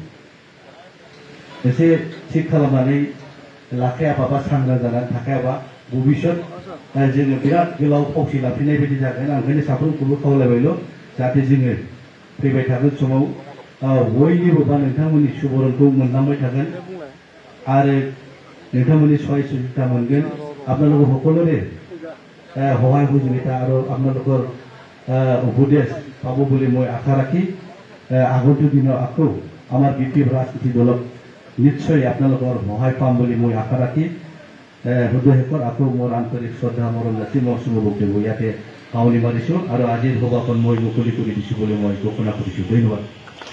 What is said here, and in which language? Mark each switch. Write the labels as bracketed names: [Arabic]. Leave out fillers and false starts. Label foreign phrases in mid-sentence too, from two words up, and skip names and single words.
[Bodo] एसे थिग खालामनानै लाखायाबा बा सांग्रां जानानै थाखायाबा भबिष्यत जोङो बिराद गोलाव फावसि लाफिननाय बायदि जागोन आं ओंखायनो साफ्रोमखौबो खावलायबायल' जाहाथे जोङो फैबाय थागोन समाव बयनिबो बा नोंथांमोननि सुबुरुनखौ मोनलांबाय थागोन आरो नोंथांमोननि सहाय सुबिधा मोनगोन আপোনালোকৰ [Assamese] সকলোৰে সহায় সহযোগিতা আৰু আপোনালোকৰ উপদেশ পাব বুলি মই আশা ৰাখি আগন্তুক দিনৰ আকৌ আমাৰ বিপি ৰাজনীতি দলক নিশ্চয় আপোনালোকৰ সহায় পাম বুলি মই আশা ৰাখি হৃদয়শেষৰ আকৌ মোৰ আন্তৰিক শ্ৰদ্ধা মৰম যাচি মই চুমুক ইয়াতে সাৱনি মাৰিছো আৰু আজিৰ সভাখন মই মুকলি কৰি দিছো বুলি মই ঘোষণা কৰিছো ধন্যবাদ